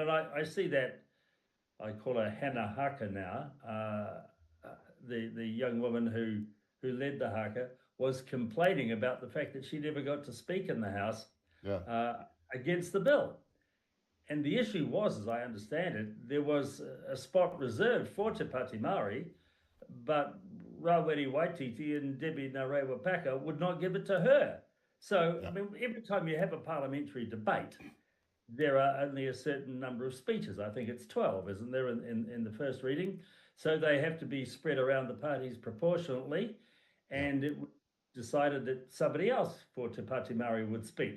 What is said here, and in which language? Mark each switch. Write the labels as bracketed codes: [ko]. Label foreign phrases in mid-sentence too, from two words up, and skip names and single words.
[en] And I see that, I call her Hannah Haka now, the young woman who led the Haka, was complaining about the fact that she never got to speak in the House against the bill. And the issue was, as I understand it, there was a spot reserved for Te Pāti Māori, but Rawiri Waititi and Debbie Ngarewa Paka would not give it to her. So, I mean, every time you have a parliamentary debate, there are only a certain number of speeches. I think it's 12, isn't there, in the first reading? So they have to be spread around the parties proportionately, and it decided that somebody else for Te Pāti Māori would speak.